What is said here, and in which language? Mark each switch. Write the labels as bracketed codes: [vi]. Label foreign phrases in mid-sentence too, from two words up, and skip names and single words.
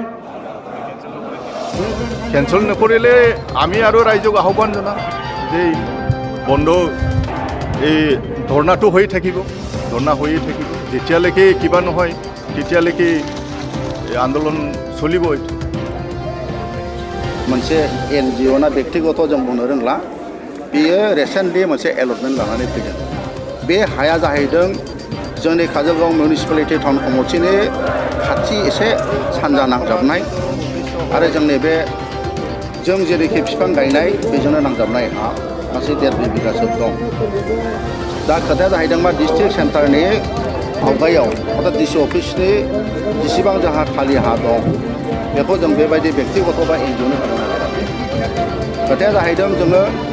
[as] কেঞ্চেল নকৰিলে আমি আৰু ৰাইজক আহ্বান জনাম যে বন্ধ এই ধৰ্ণাটো হৈ থাকিব ধৰ্ণা হৈয়ে থাকিব যেতিয়ালৈকে কিবা নহয় তেতিয়ালৈকে আন্দোলন চলিব এইটো [brx] मोनसे NGO ना व्यक्तिगत जों बुंनो रोंला बेयो रिसेन्टलि मोनसे एलटमेन्ट लानानै फैदों बे हाया जाहैदों जोंनि काजलगाव [en] municipality town committee [brx] खाथि एसे सानजा नांजाबनाय आरो जोंनि बे जों जेरैखि बिफां गायनाय बेजोंनो नांजाबनाय हा गासै 1.5 बिगासो दं दा खोथाया जाहैदों मा [en] district centre [brx] आवगायाव अर्थात DC अफिसनि जेसेबां जोंहा खालि हा दं बेखौ जों बेबायदि व्यक्तिगत बा NGOनो होनो नागिराखै खोथाया जाहैदों जोङो